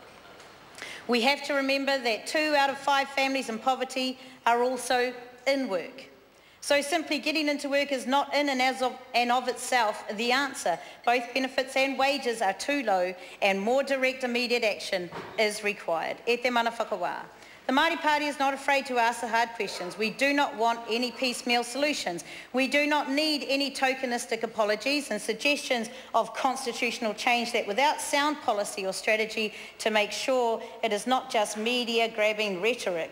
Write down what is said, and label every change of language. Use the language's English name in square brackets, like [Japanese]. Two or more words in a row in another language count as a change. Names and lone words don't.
[English] We have to remember that 2 out of 5 families in poverty are also in work. So simply getting into work is not in and of itself the answer. Both benefits and wages are too low and more direct immediate action is required. [Māori] E te mana whakawā. [English] The Māori Party is not afraid to ask the hard questions. We do not want any piecemeal solutions. We do not need any tokenistic apologies and suggestions of constitutional change that without sound policy or strategy to make sure it is not just media-grabbing rhetoric.